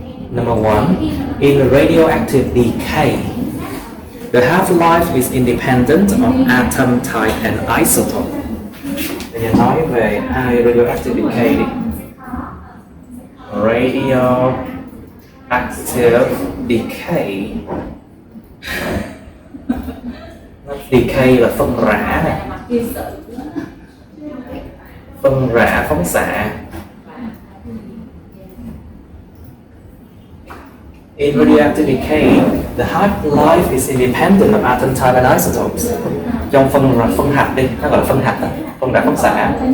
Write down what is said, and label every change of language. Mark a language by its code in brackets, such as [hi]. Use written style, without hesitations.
[en] Number one, in radioactive decay, the half-life is independent of atom type and isotope. [vi] Bây giờ nói về hai radioactive decay đi. [en] Radioactive decay. [vi] Decay là phân rã này. phân rã phóng xạ. [en] In radioactive decay, the half-life is independent of atom type and isotopes. [vi] Trong phân hạch đi, nó gọi là phân hạch, phân rã phóng xạ.